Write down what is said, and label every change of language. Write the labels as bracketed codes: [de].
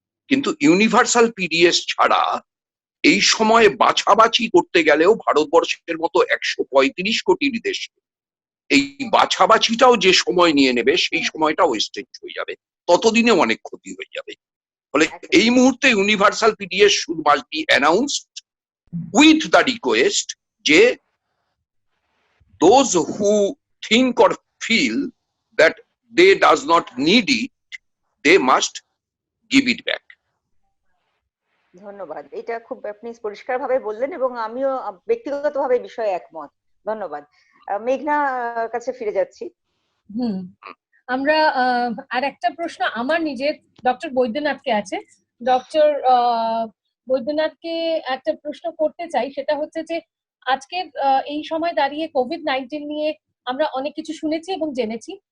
[bn] কিন্তু universal PDS ছাড়া এই সময়ে বাছাবাছি করতে গেলেও ভারতবর্ষের মতো 135 কোটির দেশে এই বাছাবাছিটাও যে সময় নিয়ে নেবে, সেই সময়টা ওয়েস্টেজ হয়ে যাবে, ততদিনে অনেক ক্ষতি হয়ে যাবে। ফলে এই মুহূর্তে [en] Universal PDS should must be announced with the request যে those who think or feel that they does not need it, they must give it back. [bn] ধন্যবাদ, এটা খুব আপনি পরিষ্কারভাবে বললেন এবং আমিও ব্যক্তিগতভাবে বিষয়ে একমত। ধন্যবাদ। মেঘনা কাছে ফিরে যাচ্ছি। আমরা আর একটা প্রশ্ন আমার নিজের ডক্টর বৈদ্যনাথকে আছে। ডক্টর বৈদ্যনাথকে একটা প্রশ্ন করতে চাই, সেটা হচ্ছে যে আজকের এই সময় দাঁড়িয়ে কোভিড-19 নিয়ে আমরা অনেক কিছু শুনেছি এবং জেনেছি।